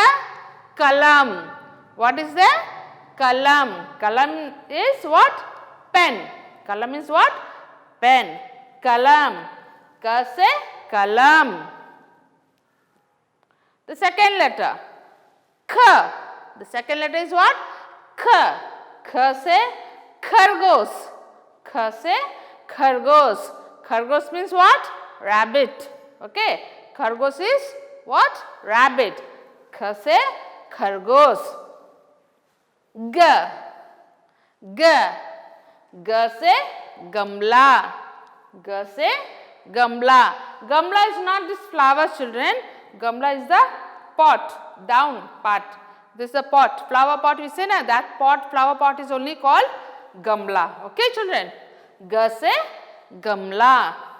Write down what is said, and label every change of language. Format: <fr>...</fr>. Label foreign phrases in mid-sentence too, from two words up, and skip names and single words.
<en>Kalam. What is there? Kalam. Kalam is what? Pen. Kalam is what? Pen. Kalam.</en> <hi>Ka se kalam.</hi> <en>The second letter. Kha. The second letter is what?</en> <hi>Kha. Kha se khargos. Kha se khargos.</hi> <en>Khargos means what? Rabbit. Okay. Khargos is what? Rabbit.</en> <hi>Kha se khargos. Ga. Ga. Ga se gamla. Ga se gamla.</hi> <en>Gamla is not this flower, children. Gamla is the pot, down part. This is a pot, flower pot we say na, that pot, flower pot is only called gamla. Okay, children.</en> <hi>Ga se gamla.</hi>